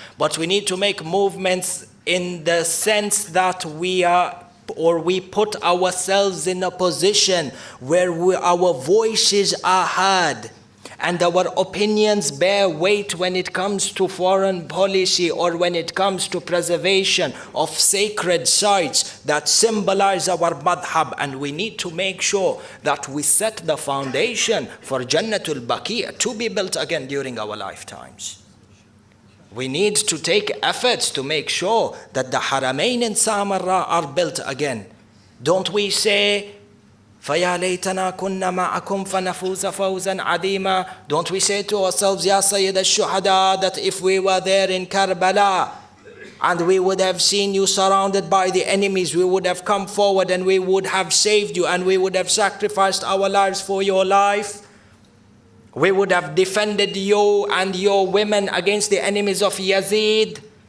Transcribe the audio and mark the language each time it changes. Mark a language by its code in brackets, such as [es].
[en] But we need to make movements in the sense that we put ourselves in a position where our voices are heard and our opinions bear weight when it comes to foreign policy or when it comes to preservation of sacred sites that symbolize our madhab. And we need to make sure that we set the foundation for Jannatul Baqi' to be built again during our lifetimes. We need to take efforts to make sure that the Haramain in Samarra are built again. Don't we say, [ar] فَيَا لَيْتَنَا كُنَّا مَعَكُمْ فَنَفُوزَ فَوْزًا عَظِيمًا? [en] Don't we say to ourselves, Ya Sayyid al-Shuhada, that if we were there in Karbala and we would have seen you surrounded by the enemies, we would have come forward and we would have saved you and we would have sacrificed our lives for your life. We would have defended you and your women against the enemies of Yazid.